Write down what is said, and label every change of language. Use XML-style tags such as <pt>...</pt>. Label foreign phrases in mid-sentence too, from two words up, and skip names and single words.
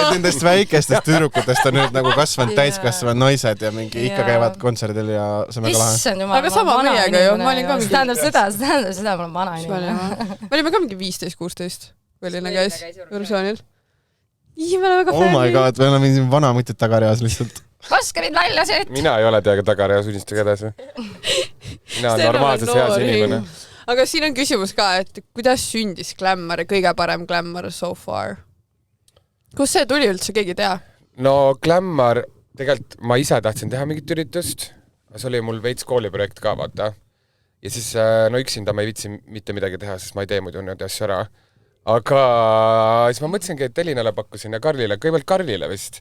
<et>Nendest väikestest tüdrukutest on nüüd nagu kasvanud täiskasvanud naised ja mingi ikka käivad kontserdil ja see on väga lahe. Aga sama meiega ju, ma olin ka mingi... See tähendab seda, ma olen vana inimene. Me olime ka mingi 15-16, kui Elina käis Eurovisioonil. Me oleme väga fännid.</et> <en>Oh my god,</en> <et>me oleme siin vana mõtted tagareas lihtsalt. Vaskarid välja siit! Mina ei ole teaga tagareas, unistage edasi. Mina on normaalses heas inimene. Aga siin on küsimus ka, et kuidas sündis Glamour, kõige parem Glamour</et> <en>so far?</en> <et>Kus see tuli üldse, keegi tea? No Glamour, tegelikult ma ise tahtsin teha mingit üritust. See oli mul veits kooliprojekt ka, vaata. Ja siis, üksinda ma ei vitsi mitte midagi teha, sest ma ei tee muidu need asju ära. Aga siis ma mõtlesingi, et Elinale pakkusin ja Karlile, kõigepealt Karlile vist.</et>